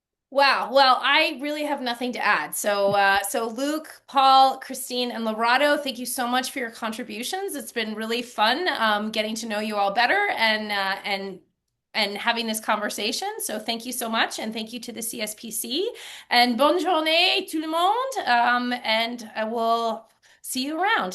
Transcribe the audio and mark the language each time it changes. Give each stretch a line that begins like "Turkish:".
English: Wow. Well, I really have nothing to add. So Luke, Paul, Christine, and Lorado, thank you so much for your contributions. It's been really fun getting to know you all better and having this conversation. So thank you so much, and thank you to the CSPC.
French: And bonne journée tout le monde.
English: And I will see you around.